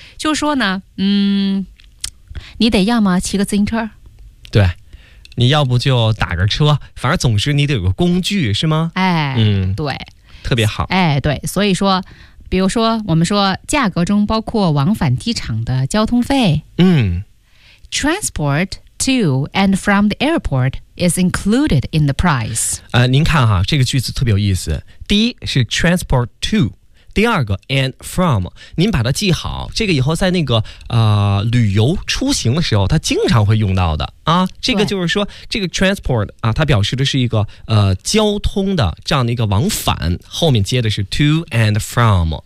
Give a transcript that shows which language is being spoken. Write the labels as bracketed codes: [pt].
[zh] 就说呢、嗯、你得要么骑个自行车，对，你要不就打个车，反正总之你得有个工具，是吗？哎、嗯、对，特别好。哎，对，所以说比如说我们说价格中包括往返机场的交通费，嗯， [en] transport to and from the airportis included in the price. [zh] 您看哈，这个句子特别有意思。第一是 transport to, 第二个 and from, 您把它记好，这个以后在那个旅游出行的时候它经常会用到的啊。这个就是说这个 transport 啊，它表示的是一个交通的这样的一个往返，后面接的是 to and from。